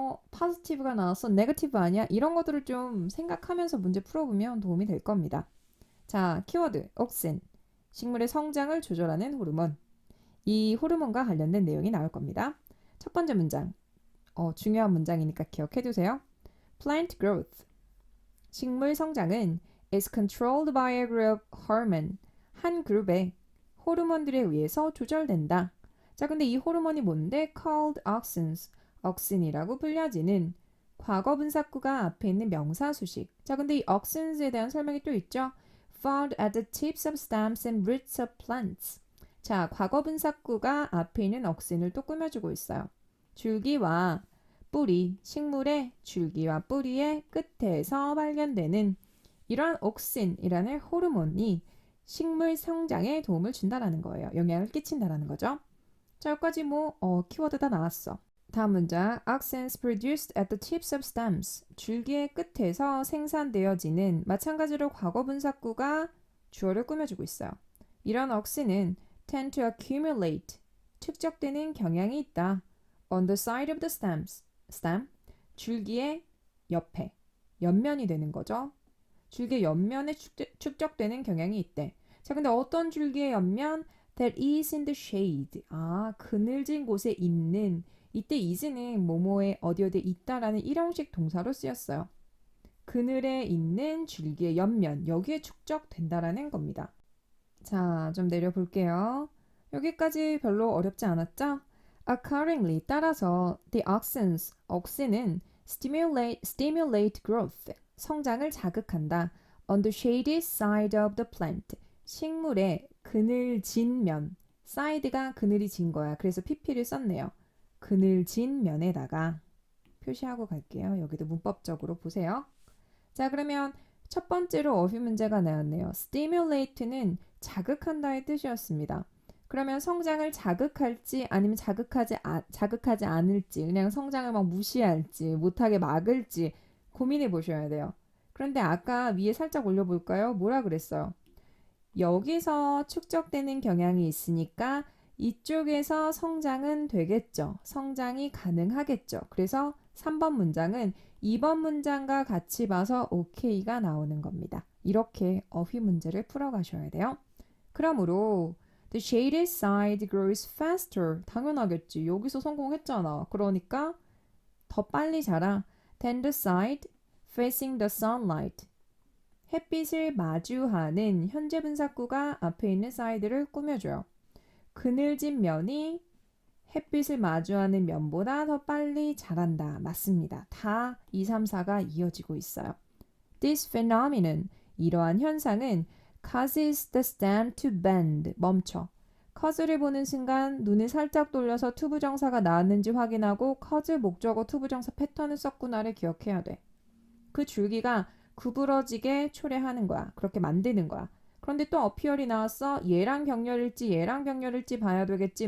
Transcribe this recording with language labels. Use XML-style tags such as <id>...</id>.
<ko>positive가 나왔어? negative 아니야? 이런 것들을 좀 생각하면서 문제 풀어보면 도움이 될 겁니다. 자, 키워드, auxin. 식물의 성장을 조절하는 호르몬. 이 호르몬과 관련된 내용이 나올 겁니다. 첫 번째 문장, 중요한 문장이니까 기억해 두세요.</ko> <en>Plant growth.</en> <ko>식물 성장은</ko> <en>is controlled by a group hormone.</en> <ko>한 그룹의 호르몬들에 의해서 조절된다. 자, 근데 이 호르몬이 뭔데?</ko> <en>Called auxins.</en> <ko>auxin이라고 불려지는 과거 분사구가 앞에 있는 명사 수식. 자, 근데 이 auxins에 대한 설명이 또 있죠.</ko> <en>Found at the tips of stems and roots of plants.</en> <ko>자, 과거 분사구가 앞에 있는 auxin을 또 꾸며주고 있어요. 줄기와 뿌리, 식물의 줄기와 뿌리의 끝에서 발견되는 이런 옥신이라는 호르몬이 식물 성장에 도움을 준다라는 거예요. 영향을 끼친다라는 거죠. 자, 여기까지 키워드 다 나왔어. 다음 문장,</ko> <en>auxins produced at the tips of stems.</en> <ko>줄기의 끝에서 생산되어지는 마찬가지로 과거 분사구가 주어를 꾸며주고 있어요. 이런 auxin은</ko> <en>tend to accumulate,</en> <ko>축적되는 경향이 있다.</ko> <en>on the side of the stem,</en> <ko>줄기의 옆에, 옆면이 되는 거죠. 줄기의 옆면에 축적되는 경향이 있대. 자, 근데 어떤 줄기의 옆면?</ko> <en>That is in the shade.</en> <ko>그늘진 곳에 있는. 이때 is는 뭐뭐에 어디 어디 있다라는 일형식 동사로 쓰였어요. 그늘에 있는 줄기의 옆면, 여기에 축적된다라는 겁니다. 자, 좀 내려볼게요. 여기까지 별로 어렵지 않았죠?</ko> <en>Accordingly,</en> <ko>따라서</ko> <en>the auxins, stimulate growth,</en> <ko>성장을 자극한다.</ko> <en>On the shady side of the plant,</en> <ko>식물의 그늘진 면, side가 그늘이 진 거야. 그래서 pp를 썼네요. 그늘진 면에다가 표시하고 갈게요. 여기도 문법적으로 보세요. 자, 그러면 첫 번째로 어휘 문제가 나왔네요. stimulate는 자극한다의 뜻이었습니다. 그러면 성장을 자극할지 아니면 자극하지 않을지 그냥 성장을 막 무시할지 못하게 막을지 고민해 보셔야 돼요. 그런데 아까 위에 살짝 올려볼까요? 뭐라 그랬어요? 여기서 축적되는 경향이 있으니까 이쪽에서 성장은 되겠죠. 성장이 가능하겠죠. 그래서 3번 문장은 2번 문장과 같이 봐서 OK가 나오는 겁니다. 이렇게 어휘 문제를 풀어가셔야 돼요. 그러므로</ko> <en>the shaded side grows faster.</en> <ko>당연하겠지. 여기서 성공했잖아. 그러니까 더 빨리 자라.</ko> <en>than the side facing the sunlight.</en> <ko>햇빛을 마주하는 현재 분사구가 앞에 있는 side를 꾸며줘요. 그늘진 면이 햇빛을 마주하는 면보다 더 빨리 자란다. 맞습니다. 다 2, 3, 4가 이어지고 있어요.</ko> <en>This phenomenon,</en> <ko>이러한 현상은</ko> <en>causes the stem to bend,</en> <ko>멈춰. cause를 보는 순간 눈을 살짝 돌려서 투부정사가 나왔는지 확인하고 cause 목적어 투부정사 패턴을 썼구나를 기억해야 돼. 그 줄기가 구부러지게 초래하는 거야. 그렇게 만드는 거야. 그런데 또 appear이 나왔어. 얘랑 병렬일지 봐야 되겠지.</ko>